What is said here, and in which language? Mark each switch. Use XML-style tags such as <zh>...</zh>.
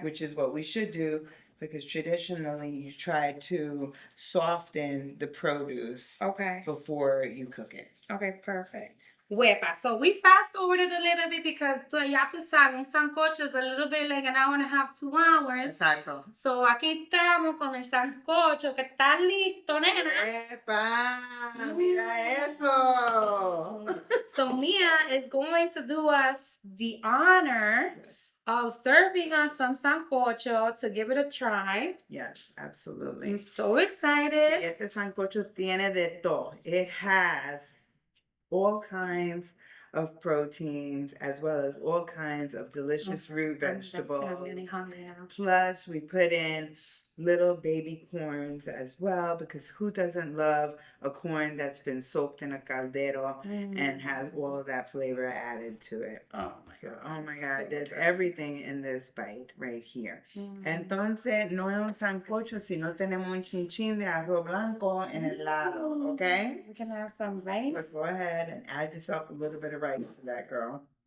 <en>Which is what we should do because traditionally you try to soften the produce before you cook it. Okay, perfect. Huepa. So we fast forwarded a little bit because</en> <es>ya tú sabes, un</es> <en>sancocho is a little bit like an hour and a half, 2 hours.</en> <es>Exacto. So aquí estamos con el sancocho que está listo, nena. ¡Epa! ¡Mira eso!</es> <en>So Mia is going to do us the honor of serving us some sancocho to give it a try. Yes, absolutely. I'm so excited.</en> <es>Este sancocho tiene de todo.</es> <en>It has all kinds of proteins as well as all kinds of delicious root vegetables. I'm getting hungry now. Plus, we put in little baby corns as well because who doesn't love a corn that's been soaked in a caldero and has all of that flavor added to it. Oh my God, there's everything in this bite right here.</en> <es>Entonces, no es un sancocho si no tenemos un chinchín de arroz blanco en el lado, okay?</es> <en>We can have some rice. But go ahead and add yourself a little bit of rice to that, girl.</en>